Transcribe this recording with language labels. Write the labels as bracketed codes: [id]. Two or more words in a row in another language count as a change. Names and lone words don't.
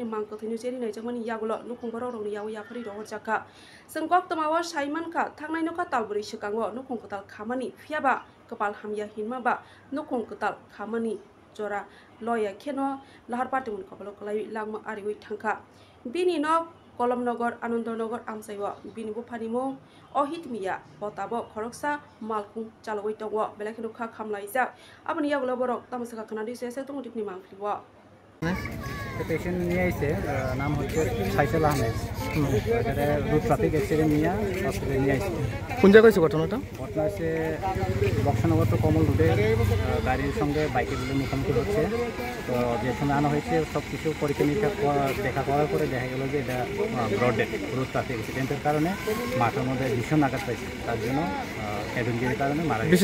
[trp] mangko thinu cheri nai jamani yagulo nukung borok rokni yawu yakhari rohor jaka sengkok tamawa Saiman ka thangnai no ka talburi sikango nukung kotal khamani phiaba kepal hamya hinma ba nukung kotal khamani jora loya kheno lahar party mun kopalo kalai langma ariwi thangka bini no Kolomnagar Anandanagar amsaiwa bini bufanimo ohitmiya botabo khoroksa malkhung chalawai tongwa belakino kha khamlaijak aboni yagulo borok tamasaka kanadi sese tongutipni mangkliwa [bn] पेशेंट নিয়ে আইছে নাম হচ্ছে ফাইসাল আহমেদ এখানে [en] road traffic accident [bn] নিয়ে হসপিটালে নিয়ে আইছে কোন জায়গায় হয়েছে ঘটনাটা হচ্ছে বক্সনগর তো কমল রোডে গাড়ির সঙ্গে বাইকের মুখোমুখি হচ্ছে তো যে সময় আনা হয়েছে সব কিছু পরীক্ষা নিরীক্ষা দেখা করার পরে দেখা গেল যে এটা [en] broad road traffic accident-er [bn] কারণে মাথার মধ্যে ভীষণ আঘাত পাইছে তার জন্য [en] head injury-r [bn] কারণে মারা গেছে